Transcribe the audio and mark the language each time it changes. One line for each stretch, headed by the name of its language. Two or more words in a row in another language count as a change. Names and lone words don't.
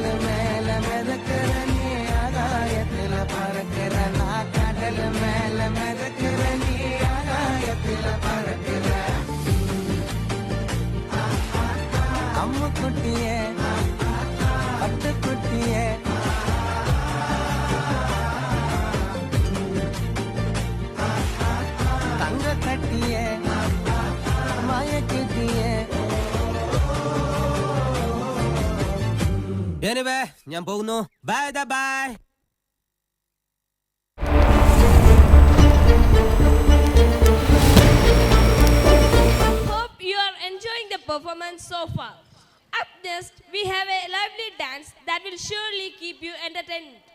Tamil: மேல மிதக்கிற நீ ஆகாயத்துல பறக்கிற நான் கடல் மேல மிதக்கிற நீ ஆகாயத்துல பறக்கிற அம்மு குட்டியே பட்டுக்குட்டியே தங்க கட்டியே மயக்கிட்டியே
Malayalam: ഞാൻ പോകുന്നു
English: bye bye Hope you are enjoying the performance so far. Up next, we have a lively dance that will surely keep you entertained.